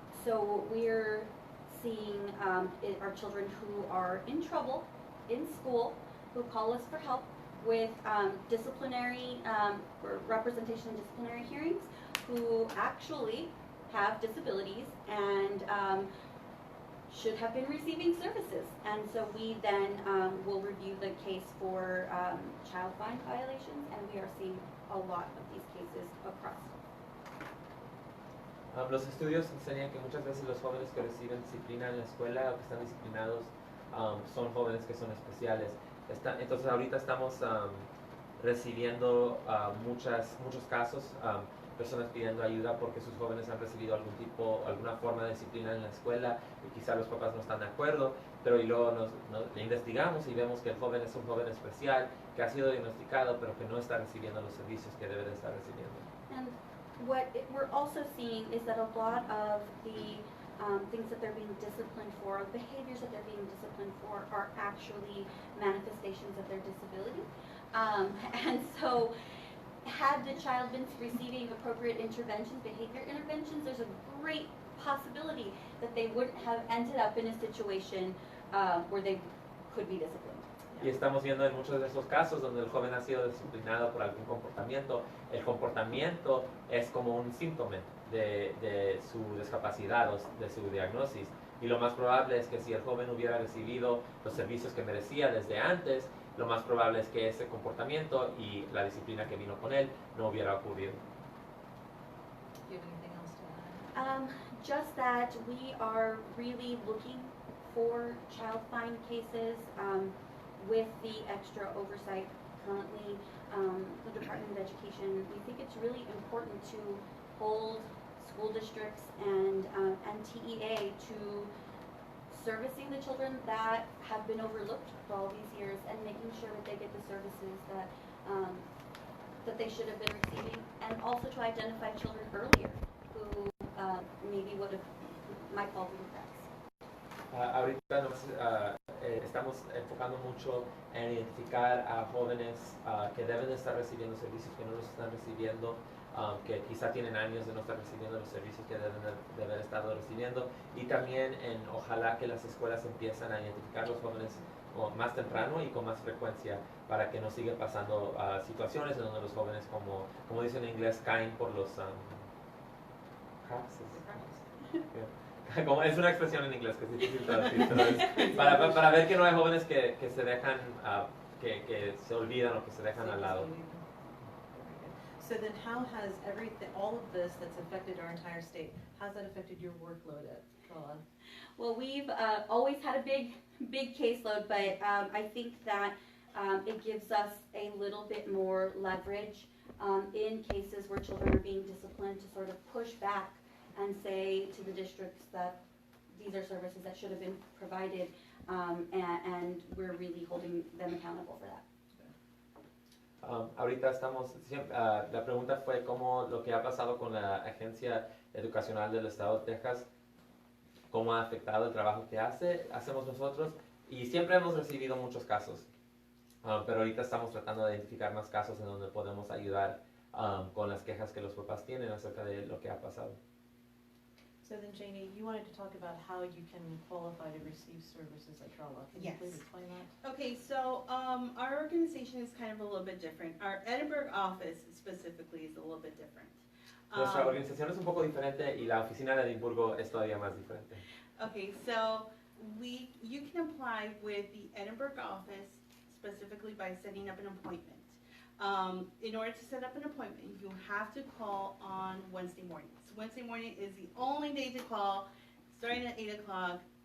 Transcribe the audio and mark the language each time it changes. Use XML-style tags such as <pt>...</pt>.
<en>So we're seeing our children who are in trouble in school, who call us for help with disciplinary or representation in disciplinary hearings, who actually have disabilities and should have been receiving services. And so we then will review the case for child fine violations, and we are seeing a lot of these cases across.</en> <es>Los estudios enseñan que muchas veces los jóvenes que reciben disciplina en la escuela o que están disciplinados son jóvenes que son especiales. Entonces ahorita estamos recibiendo muchos casos, personas pidiendo ayuda porque sus jóvenes han recibido alguna forma de disciplina en la escuela y quizá los papás no están de acuerdo, pero y luego le investigamos y vemos que el joven es un joven especial que ha sido diagnosticado pero que no está recibiendo los servicios que debe de estar recibiendo.</es> <en>And what we're also seeing is that a lot of the things that they're being disciplined for, behaviors that they're being disciplined for, are actually manifestations of their disability. And so, had the child been receiving appropriate interventions, behavior interventions, there's a great possibility that they wouldn't have ended up in a situation where they could be disciplined.</en> <es>Y estamos viendo en muchos de esos casos donde el joven ha sido disciplinado por algún comportamiento. El comportamiento es como un síntoma de su discapacidad o de su diagnosis. Y lo más probable es que si el joven hubiera recibido los servicios que merecía desde antes, lo más probable es que ese comportamiento y la disciplina que vino con él no hubiera ocurrido.</es> <en>Do you have anything else to add? Just that we are really looking 4 child fine cases with the extra oversight currently. The Department of Education, we think it's really important to hold school districts and TEA to servicing the children that have been overlooked for all these years and making sure that they get the services that they should have been receiving, and also to identify children earlier who maybe might fall through the cracks.</en> <es>Ahorita estamos enfocando mucho en identificar a jóvenes que deben de estar recibiendo servicios que no los están recibiendo, que quizá tienen años de no estar recibiendo los servicios que deben de haber estado recibiendo, y también ojalá que las escuelas empiezan a identificar a los jóvenes más temprano y con más frecuencia para que no sigan pasando situaciones en donde los jóvenes, como dicen en inglés, caen por los cracks. Como es una expresión en inglés que es difícil traducir, pero para ver que no hay jóvenes que se dejan, que se olvidan o que se dejan al lado.</es> <en>So then how has all of this that's affected our entire state, how's that affected your workload at TRLA? Well, we've always had a big caseload, but I think that it gives us a little bit more leverage in cases where children are being disciplined to sort of push back and say to the districts that these are services that should have been provided, and we're really holding them accountable for that.</en> <es>Ahorita la pregunta fue cómo lo que ha pasado con la Agencia Educacional del Estado de Texas, cómo ha afectado el trabajo que hacemos nosotros, y siempre hemos recibido muchos casos, pero ahorita estamos tratando de identificar más casos en donde podemos ayudar con las quejas que los papás tienen acerca de lo que ha pasado.</es> <en>So then, Janie, you wanted to talk about how you can qualify to receive services at TRLA. Can you please explain that? Okay, so our organization is kind of a little bit different. Our Edinburgh office specifically is a little bit different.</en> <es>Nuestra organización es un poco diferente y la oficina de Edimburgo es todavía más diferente.</es> <en>Okay, so you can apply with the Edinburgh office specifically by setting up an appointment. In order to set up an appointment, you have to call on Wednesday mornings. Wednesday morning is the only day to call, starting at 8 o'clock.</en>